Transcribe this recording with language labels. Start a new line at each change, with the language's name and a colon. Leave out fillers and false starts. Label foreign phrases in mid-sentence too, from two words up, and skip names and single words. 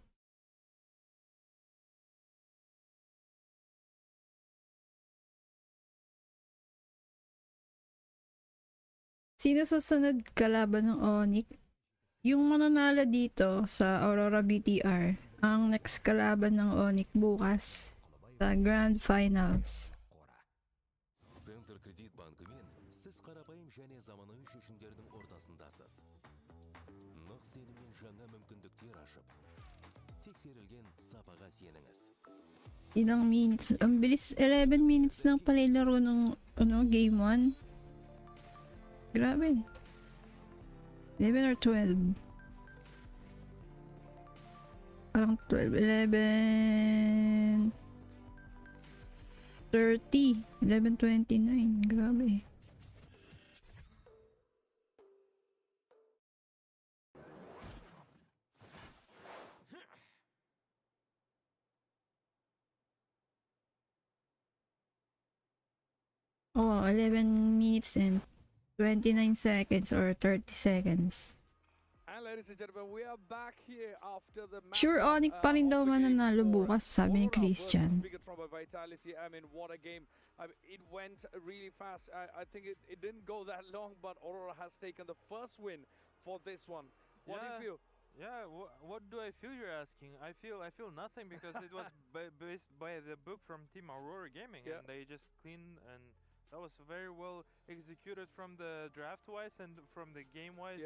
Filipino: Sino sa sunod kalaban ng ONIC? Yung mananalo dito sa Aurora BTR, ang next kalaban ng ONIC bukas sa Grand Finals.
Kazakh: Центр Кредитбанкымен сіз қарапайым және заманауи шешімдердің ортасындасыз. Нық сеніммен жаңа мүмкіндіктер ашып, тексерілген сапаға сеніңіз.
Filipino: Ilang minutes? Ang bilis, 11 minutes lang pala laro ng game 1. Grabe. 11 or 12? Parang 12, 11... 30, 11:29. Grabe.
English: Oh, 11 minutes and 29 seconds or 30 seconds. And ladies and gentlemen, we are back here after the match. Sure,
Filipino: ONIC pa rin daw mananalo bukas, sabi ni Christian.
English: Vitality. I mean, what a game. It went really fast. I think it didn't go that long, but Aurora has taken the first win for this one. What do you feel? Yeah, what do I feel, you're asking? I feel nothing, because it was based by the book from Team Aurora Gaming, and they just clean, and that was very well executed from the draft-wise and from the game-wise.